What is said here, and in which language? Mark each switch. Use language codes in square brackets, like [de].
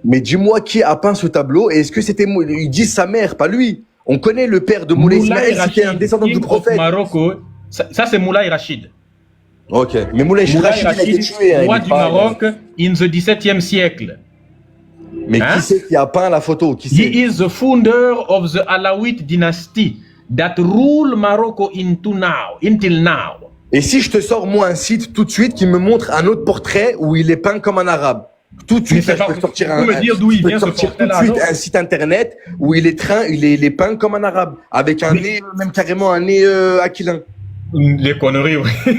[fr] Mais dis-moi qui a peint ce tableau et est-ce que c'était... Ils disent sa mère, pas lui. On connaît le père de Moulay Ismaël, c'était un descendant du prophète. Marocco. Ça c'est Moulay Rachid. Ok, mais Moulay Rachid a été tué. Roi du Maroc [en] in the [fr] XVIIe siècle. Mais qui c'est qui a peint la photo? Qui c'est? [en] He is the founder of the Alawite dynasty that rule Morocco until now. [fr] Et si je te sors moi un site tout de suite qui me montre un autre portrait où il est peint comme un arabe? Tout de suite, là, je peux sortir un site internet où il est peint comme un arabe, avec un nez, même carrément un nez aquilin. Les conneries, oui.